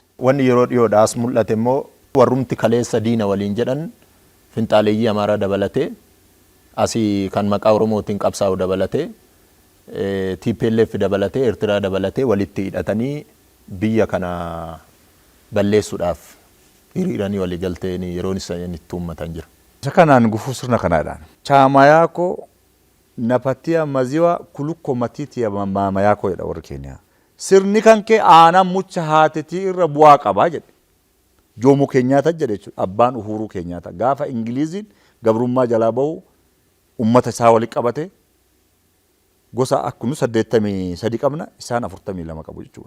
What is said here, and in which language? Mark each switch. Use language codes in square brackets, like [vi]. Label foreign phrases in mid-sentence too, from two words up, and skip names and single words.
[om] Wanni yeroo dhiyoodhaas mul'ate immoo warrumti kaleessa diina waliin jedhan finxaaleeyyii Amaaraa dabalatee asii kan maqaa Oromootiin qabsaa'u dabalatee TPLF dabalatee Eertiraa dabalatee walitti hidhatanii biyya kana balleessuudhaaf hiriiranii walii galteeni yeroon isaan itti uummatan jira. Isa kanaan gufuu sirna kanaadhaan. [sw] Chama yako napatia maziwa kuliko matiti ya mama yako [om] jedha warri Kenya. Sirni kan kee aanan mucha haatetii irra bu'aa qabaa jedhe. Jomo Kenyatta jedhe jechuudha. Abbaan Uhuru Kenyatta. Gaafa Ingiliziin gabrummaa jalaa bahu ummata isaa walitti qabate gosa akkunu 83 qabna isaan 42 qabu jechuudha.